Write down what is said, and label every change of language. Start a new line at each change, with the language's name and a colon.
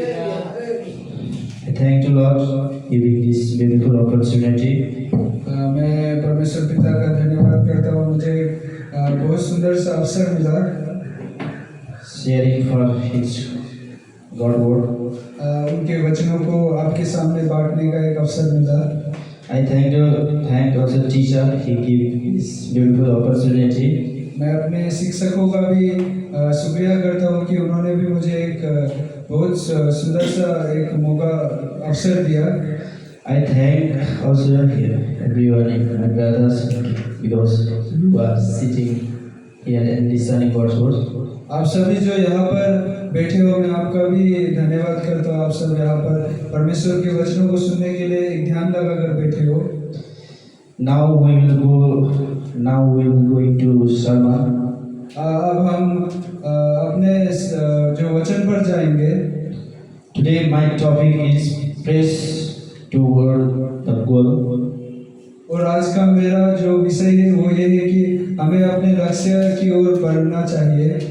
English: I thank the Lord giving this beautiful opportunity.
Hindi: मैं परमेश्वर पिता का धन्यवाद करता हूँ, मुझे बहुत सुंदर सा अवसर मिला
English: sharing for His God word.
Hindi: उनके वचनों को आपके सामने बांटने का एक अवसर मिला।
English: I thank also teacher. He gave this beautiful opportunity.
Hindi: मैं अपने शिक्षकों का भी शुक्रिया करता हूँ कि उन्होंने भी मुझे एक बहुत सुंदर सा एक मौका अवसर दिया।
English: I thank also everyone, my brothers, because you are sitting here and listening God's word.
Hindi: आप सभी जो यहाँ पर बैठे हो, मैं आपका भी धन्यवाद करता हूँ। आप सब यहाँ पर परमेश्वर के वचनों को सुनने के लिए एक ध्यान लगाकर बैठे हो।
English: Now we will go into sermon.
Hindi: अब हम अपने जो वचन पर जाएंगे।
English: Today my topic is press toward the goal.
Hindi: और आज का मेरा जो विषय है वो ये है कि हमें अपने लक्ष्य की ओर बढ़ना चाहिए।